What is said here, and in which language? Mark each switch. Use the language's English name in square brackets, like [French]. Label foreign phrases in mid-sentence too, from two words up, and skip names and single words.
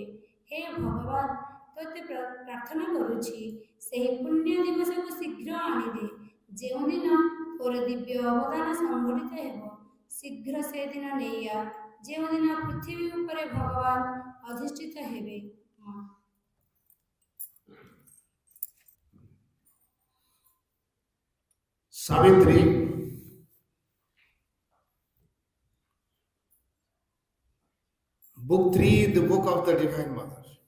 [Odia] ହେ ଭଗବାନ, ତୋତେ ପ୍ରାର୍ଥନା କରୁଛି, ସେହି ପୁଣ୍ୟ ଦିବସକୁ ଶୀଘ୍ର ଆଣିଦେ, ଯେଉଁଦିନ ତୋର ଦିବ୍ୟ ଅବଦାନ ସଂଘଟିତ ହେବ। ଶୀଘ୍ର ସେ ଦିନ ନେଇଆ, ଯେଉଁଦିନ ପୃଥିବୀ ଉପରେ ଭଗବାନ ଅଧିଷ୍ଠିତ ହେବେ। [English] Savitri, Book 3, the Book of the Divine Mother.